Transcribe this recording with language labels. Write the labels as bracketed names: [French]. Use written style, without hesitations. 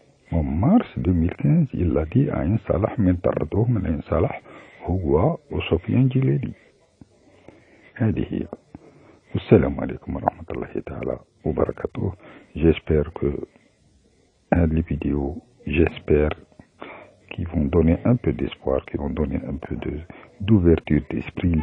[French] En mars 2015 il a dit à Ain Salah [Arabic] من طردوه من [French] Ain Salah [Arabic] هو وسفيان جليلي. هذه هي. والسلام عليكم ورحمة الله تعالى وبركاته. [French] J'espère que [Arabic] هذه الفيديو [French] j'espère qui vont donner un peu d'espoir, qui vont donner un peu d'ouverture d'esprit.